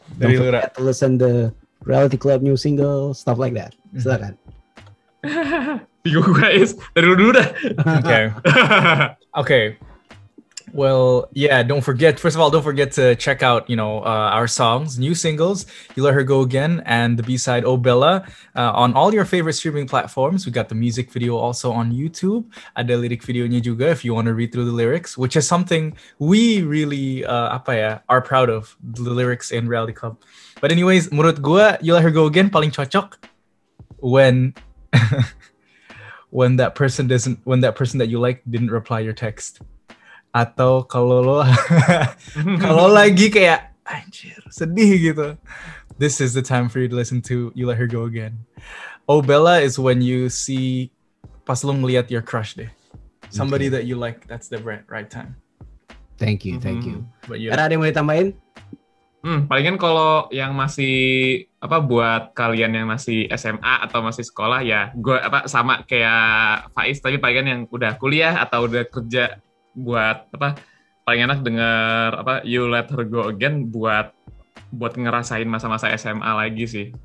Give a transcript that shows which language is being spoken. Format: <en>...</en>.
<en>Don't forget to listen the Reality Club new single, stuff like that.</en> <id>Silakan. Bingung guys, dari dulu dah.</id> <en>Okay. Well, yeah, first of all, don't forget to check out, our songs, new singles, You Let Her Go Again, and the B-side, Oh Bella, on all your favorite streaming platforms. We got the music video also on YouTube.</en> <id>Ada lirik videonya juga</id> <en>if you want to read through the lyrics, which is something we really, are proud of, the lyrics in Reality Club. But anyways,</en> <id>menurut gue,</id> <en>You Let Her Go Again</en> <id>paling cocok</id> <en>when when that person that you like didn't reply your text.</en> <id>Atau kalau lagi kayak anjir sedih gitu,</id> <en>this is the time for you to listen to You Let Her Go Again. Oh Bella is when you see</en> <id>pas lu ngeliat</id> <en>your crush deh, somebody that you like, that's the right time. Thank you. But</en> <id>Era ada yang mau ditambahin? Palingan kalau yang masih buat kalian yang masih SMA atau masih sekolah ya, gue sama kayak Faiz, tapi palingan yang udah kuliah atau udah kerja, buat paling enak denger You Let Her Go Again buat ngerasain masa-masa SMA lagi sih.</id>